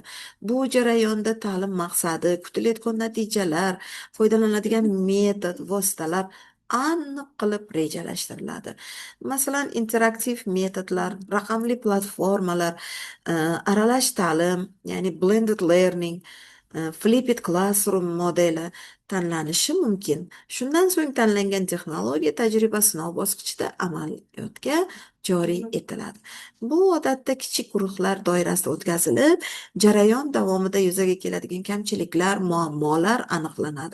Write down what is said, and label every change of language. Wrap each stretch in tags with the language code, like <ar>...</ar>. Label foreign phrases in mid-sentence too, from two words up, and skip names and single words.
<uz>Bu jarayonda ta'lim maqsadi, kutilayotgan natijalar, foydalaniladigan metod, vositalar aniq qilib rejalashtiriladi. Masalan, interaktiv metodlar, raqamli platformalar, aralash ta'lim, ya'ni</uz> <en>blended learning, flipped classroom</en> <uz>modeli tanlanishi mumkin. Shundan so'ng tanlangan texnologiya tajriba sinov bosqichida amaliyotga joriy etiladi. Bu odatda kichik guruhlar doirasida o'tkazilib, jarayon davomida yuzaga keladigan kamchiliklar, muammolar aniqlanadi.</uz>